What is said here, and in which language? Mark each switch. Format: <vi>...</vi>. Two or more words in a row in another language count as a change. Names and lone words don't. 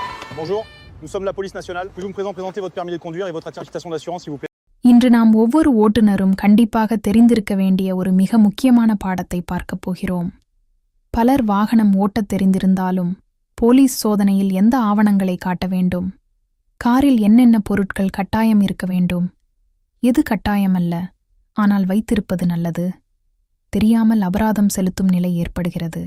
<fr>Bonjour, nous sommes la police nationale. Pouvez-vous me présenter votre permis de conduire et votre attestation d'assurance, s'il vous plaît?</fr> <ta>இன்று நாம் ஒவ்வொரு ஓட்டுநரும் கண்டிப்பாக தெரிந்திருக்க வேண்டிய ஒரு மிக முக்கியமான பாடத்தை பார்க்கப் போகிறோம். பலர் வாகனம் ஓட்டத் தெரிந்திருந்தாலும் போலீஸ் சோதனையில் எந்த ஆவணங்களை காட்ட வேண்டும், காரில் என்னென்ன பொருட்கள் கட்டாயம் இருக்க வேண்டும், எது கட்டாயமல்ல ஆனால் வைத்திருப்பது நல்லது, தெரியாமல் அபராதம் செலுத்தும் நிலை ஏற்படுகிறது.</ta>